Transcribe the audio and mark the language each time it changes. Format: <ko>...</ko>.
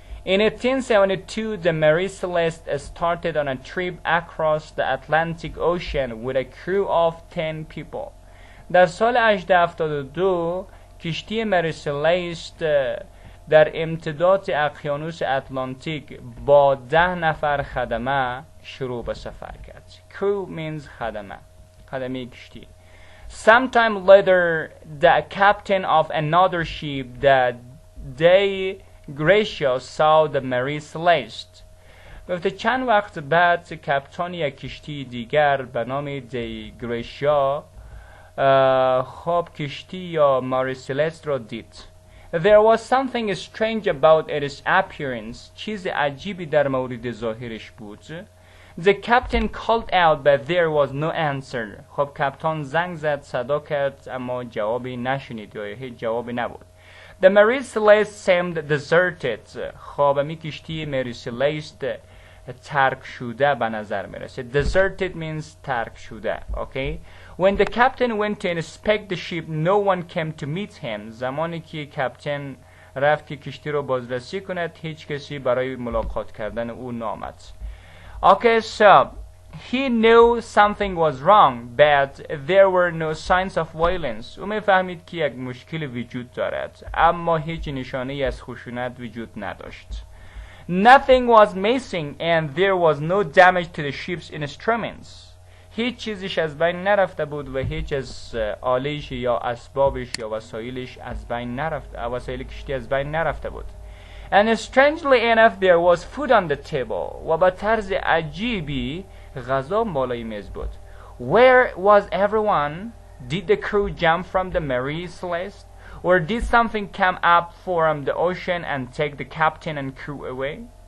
<en>In 1872, the Mary Celeste started on a trip across the Atlantic Ocean with a crew of 10 people.</en> <fa>در سال 1872 کشتی مری سلست در امتداد اقیانوس اطلانتیک با 10 نفر خدمه شروع به سفر کرد.</fa> <en>Crew means خدمه کشتی. Sometime later, the captain of another ship, the De Gracia, saw the Mary Celeste.</en> <fa>گفته چند وقت بعد کپتان یک کشتی دیگر به نام دی گریشیا خواب کشتی یا ماری سلست را دید.</fa> <en>There was something strange about its appearance.</en> <fa>چیز عجیبی در مورد ظاهرش بود.</fa> <en>The captain called out but there was no answer.</en> <fa>خب کپتان زنگ زد، صدا کرد، اما جوابی نشنید یا هیچ جوابی نبود.</fa> <en>The Mary Celeste seemed deserted.</en> <fa>خب می کشتی مری سلست ترک شده به نظر می رسید.</fa> <en>Deserted means ترک شده. Okay? When the captain went to inspect the ship, no one came to meet him.</en> <fa>زمانی که کپتن رفت که کشتی رو بازرسی کند، هیچ کسی برای ملاقات کردن او نامد.</fa> <en>Okay, so he knew something was wrong, but there were no signs of violence.</en> <fa>او میفهمید که یک مشکل وجود دارد، اما هیچ نشانه‌ای از خشونت وجود نداشت.</fa> <en>Nothing was missing and there was no damage to the ship's instruments.</en> <fa>هیچ چیزیش از بین نرفته بود و هیچ از آله‌اش یا اسبابش یا وسایلش از بین نرفت، وسایل کشتی از بین نرفته بود.</fa> <en>And strangely enough there was food on the table.</en> <fa>و با طرز عجیبی غذا بالای میز بود.</fa> <en>Where was everyone? Did the crew jump from the Mary Celeste? Or did something come up from the ocean and take the captain and crew away?</en>